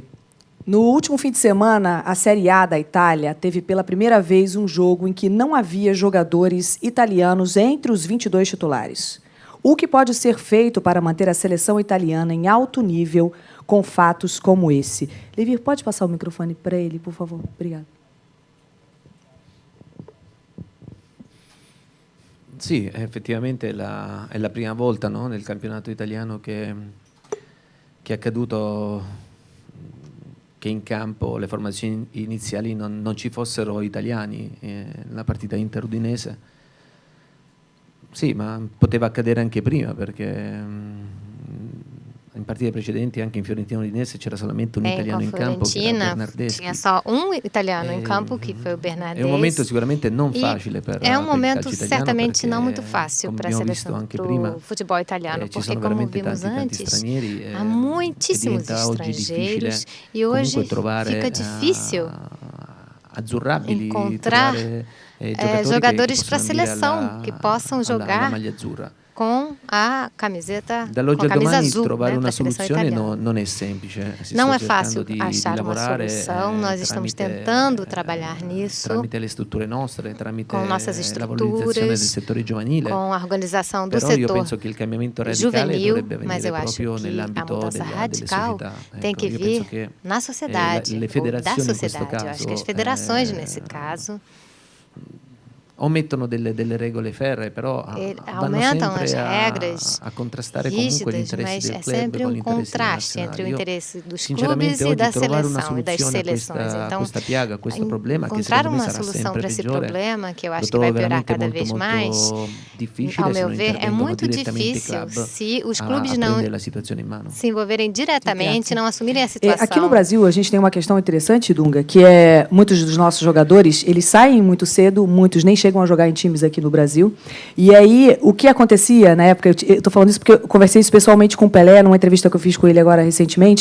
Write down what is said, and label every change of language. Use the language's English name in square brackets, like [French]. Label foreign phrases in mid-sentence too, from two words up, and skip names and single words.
[Portuguese] No último fim de semana, a Série A da Itália teve pela primeira vez um jogo em que não havia jogadores italianos entre os 22 titulares. O que pode ser feito para manter a seleção italiana em alto nível com fatos como esse? Levi, pode passar o microfone para ele, por favor? Obrigada. [Italian] Sì, effettivamente è la prima volta, no, nel campionato italiano che è accaduto che in campo le formazioni iniziali non ci fossero italiani nella partita Inter-Udinese. Sì, ma poteva accadere anche prima, perché in partite precedenti, anche in Fiorentina Udinese, c'era solamente un italiano in campo, che era Bernardeschi. [Portuguese] Tinha só italiano em campo, que foi o Bernardeschi. [Italian] È un momento sicuramente non facile per [Portuguese] É momento [Italian] calcio italiano, [Portuguese] certamente não muito [Italian] perché, [Portuguese] fácil [Italian] come [Portuguese] para a [Italian] abbiamo visto [Portuguese] seleção, [Italian] anche [Portuguese] para [Italian] prima, [Portuguese] o futebol italiano, [Italian] ci [Portuguese] porque, [Italian] sono [Portuguese] como [Italian] veramente [Portuguese] vimos [Italian] tanti [Portuguese] antes, [Italian] stranieri, [Portuguese] há muitíssimos [Italian] diventa oggi [Portuguese] estrangeiros [Italian] difficile [Portuguese] e hoje [Italian] comunque trovare [Portuguese] fica difícil [Italian] azzurrabili, [Portuguese] encontrar jogadores para a seleção que possam [Italian] alla [Portuguese] jogar [Italian] maglia azzurra. [Portuguese] com a camiseta, [Italian] Dall'oggi [Portuguese] com a [Italian] al [Portuguese] camisa [Italian] domani [Portuguese] azul, [Italian] trovare [Portuguese] né, [Italian] una [Portuguese] para a seleção [Italian] soluzione [Portuguese] italiana. [Italian] non è semplice. Si [Portuguese] Não [Italian] sta [Portuguese] é fácil [Italian] cercando di [Portuguese] achar uma [Italian] lavorare, [Portuguese] solução, nós estamos tentando trabalhar nisso, [Italian] tramite le strutture nostre, tramite [Portuguese] com nossas [Italian] la valorizzazione del [Portuguese] estruturas, [Italian] settore giovanile. [Portuguese] com a organização do [Italian] Però io [Portuguese] setor [Italian] penso che il cambiamento radicale [Portuguese] juvenil, [Italian] dovrebbe [Portuguese] mas [Italian] avvenire [Portuguese] eu acho [Italian] proprio [Portuguese] que a [Italian] nell'ambito [Portuguese] mudança [Italian] delle [Portuguese] radical [Italian] società. [Portuguese] tem que [Italian] Io penso [Portuguese] vir [Italian] che [Portuguese] na sociedade, [Italian] le [Portuguese] ou da [Italian] federazioni in questo [Portuguese] sociedade. Eu acho que as [Italian] caso [Portuguese] federações, nesse caso, [Italian] omettono delle regole ferree, però vanno [Portuguese] aumentam as [Italian] sempre [Portuguese] regras [Italian] a contrastare comunque gli [Portuguese] rígidas, [Italian] interessi [Portuguese] mas [Italian] del [Portuguese] é [Italian] club [Portuguese] sempre [Italian] con [Portuguese] um [Italian] gli interessi [Portuguese] contraste entre o [Italian] nazionali. Io, [Portuguese] interesse dos clubes [Italian] sinceramente, [Portuguese] e [Italian] oggi [Portuguese] da [Italian] trovare una [Portuguese] seleção e das [Italian] soluzione a [Portuguese] seleções. Então, [Italian] questa piaga, a questo problema, che [Portuguese] encontrar [Italian] secondo me [Portuguese] uma [Italian] sarà [Portuguese] solução [Italian] sempre [Portuguese] para esse [Italian] peggiore, [Portuguese] problema, que eu [Italian] lo [Portuguese] acho que [Italian] trovo [Portuguese] vai piorar [Italian] veramente [Portuguese] cada [Italian] molto, [Portuguese] vez [Italian] molto [Portuguese] mais, [Italian] difficile [Portuguese] ao [Italian] se [Portuguese] meu [Italian] non [Portuguese] ver, é [Italian] intervengono [Portuguese] muito [Italian] direttamente i [Portuguese] difícil [Italian] club [Portuguese] se os [Italian] a [Portuguese] clubes não [Italian] prendere la situazione in mano. [Portuguese] se envolverem diretamente, não assumirem a situação. Aqui no Brasil, a gente tem uma questão interessante, Dunga, que é muitos dos nossos jogadores, eles saem muito cedo, muitos nem chegam a jogar em times aqui no Brasil. E aí, o que acontecia na época, eu estou falando isso porque eu conversei isso pessoalmente com o Pelé, numa entrevista que eu fiz com ele agora recentemente.